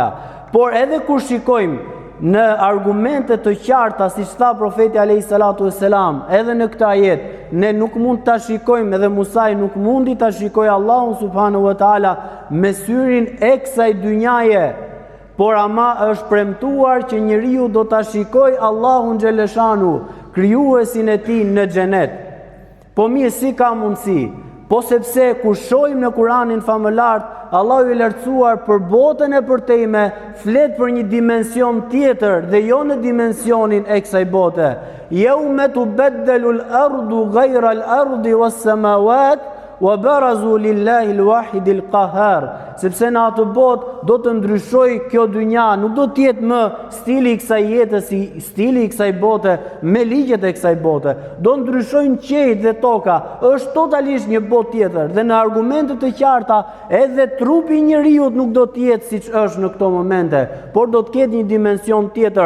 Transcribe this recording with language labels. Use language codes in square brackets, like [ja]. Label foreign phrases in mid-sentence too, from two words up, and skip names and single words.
[sq] Por edhe kur shikojmë në argumente të qarta, siç tha profeti [ar] عليه الصلاة والسلام, [sq] edhe në këtë ajet, ne nuk mund ta shikojmë, edhe Musa nuk mundi ta shikojë Allahun [ar] سبحانه وتعالى [sq] me syrin e kësaj dynjaje, por ama është premtuar që njeriu do ta shikojë Allahun xhaleshanu, krijuesin e tij në xhenet. Po mirë, si ka mundësi? Po sepse kur shohim në Kur'anin famëlart, Allahu i lartësuar për botën e përtejme flet për një dimension tjetër dhe jo në dimensionin e kësaj bote. [ar] يوم تبدل الأرض غير الأرض والسماوات وبرزوا لله الواحد القهار. [sq] Sepse në atë botë do të ndryshojë kjo dynja, nuk do të jetë më stili i kësaj jete si stili i kësaj bote me ligjet e kësaj bote. Do ndryshojnë qiejt dhe toka, është totalisht një botë tjetër dhe në argumente të qarta edhe trupi i njeriu nuk do të jetë siç është në këto momente, por do të ketë një dimension tjetër.